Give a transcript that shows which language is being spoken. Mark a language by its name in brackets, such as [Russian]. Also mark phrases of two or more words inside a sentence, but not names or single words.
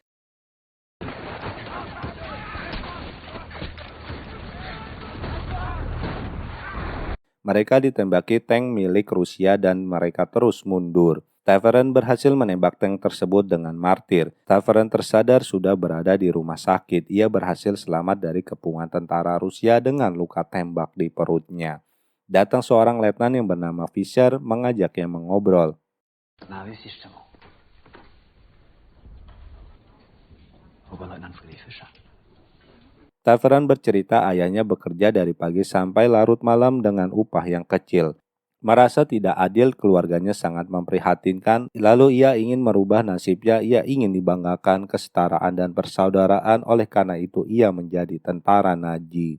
[Indonesian] Mereka ditembaki tank milik Rusia dan mereka terus mundur. Taveren berhasil menembak tank tersebut dengan martir. Taveren tersadar sudah berada di rumah sakit. Ia berhasil selamat dari kepungan tentara Rusia dengan luka tembak di perutnya. Datang seorang letnan yang bernama Fischer mengajaknya mengobrol. Nazistische. Oberleutnant Friedrich Fischer. Taveren bercerita ayahnya bekerja dari pagi sampai larut malam dengan upah yang kecil. Merasa tidak adil, keluarganya sangat memprihatinkan, lalu ia ingin merubah nasibnya. Ia ingin dibanggakan kesetaraan dan persaudaraan, oleh karena itu ia menjadi tentara Nazi.